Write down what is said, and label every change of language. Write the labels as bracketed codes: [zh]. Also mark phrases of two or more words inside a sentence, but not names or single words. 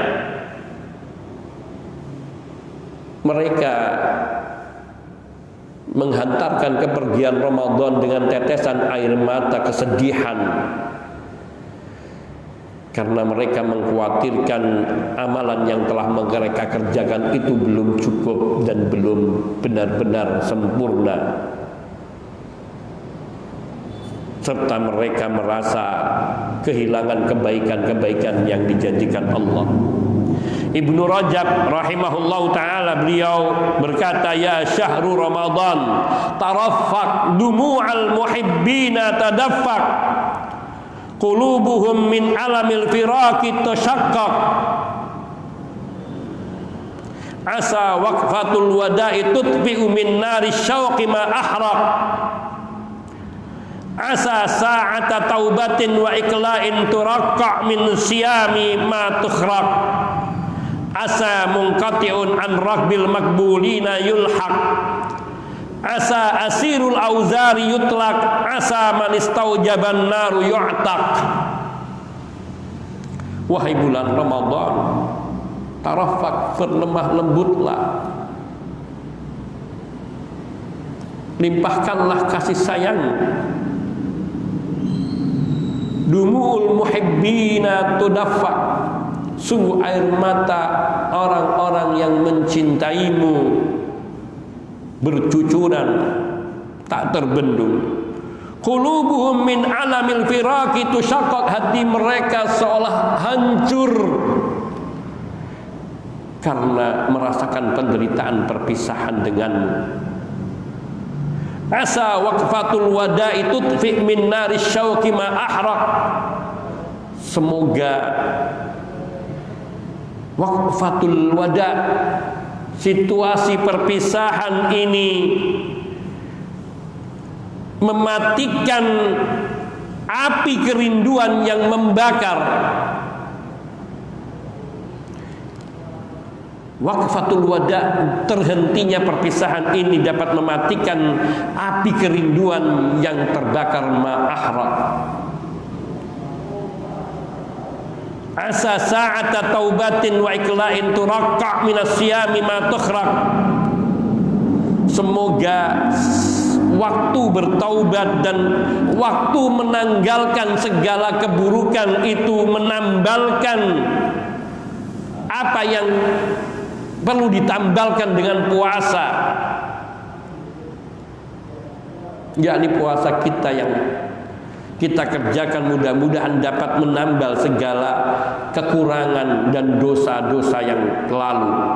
[id] Mereka menghantarkan kepergian Ramadan dengan tetesan air mata kesedihan, karena mereka mengkhawatirkan amalan yang telah mereka kerjakan itu belum cukup dan belum benar-benar sempurna, serta mereka merasa kehilangan kebaikan-kebaikan yang dijanjikan Allah. [ar] Ibnu Rajab رحمه الله تعالى, [id] beliau berkata, [ar] يا شهر رمضان ترفق دموع المحبين تدفق قلوبهم من ألم الفراق تشقق عسى وقفة الوداع تطفئ من نار الشوق ما أحرق عسى ساعة توبة وإقلاع ترقع من الصيام ما تخرق عسى منقطع عن ركب المقبولين يلحق عسى أسير الأوزار يطلق عسى من استوجب النار يعتق [id] Wahai bulan Ramadan, tarafak, berlemah lembutlah, limpahkanlah kasih sayang. [ar] دموع المحبين تدفق, [id] sungguh air mata orang-orang yang mencintaimu bercucuran, tak terbendung. [ar] قلوبهم من ألم الفراق تشقق, [id] hati mereka seolah hancur karena merasakan penderitaan perpisahan denganmu. [ar] عسى وقفة الوداع تطفئ من نار الشوق ما أحرق, [id] semoga [ar] وقفة الوداع', [id] situasi perpisahan ini mematikan api kerinduan yang membakar. [ar] وقفة الوداع', [id] terhentinya perpisahan ini dapat mematikan api kerinduan yang terbakar ma'ahraq. [ar] عسى ساعة توبة وإقلاع ترقع من الصيام ما تخرق, [id] semoga waktu bertaubat dan waktu menanggalkan segala keburukan itu menambalkan apa yang perlu ditambalkan dengan puasa, yakni puasa kita yang kita kerjakan mudah-mudahan dapat menambal segala kekurangan dan dosa-dosa yang lalu.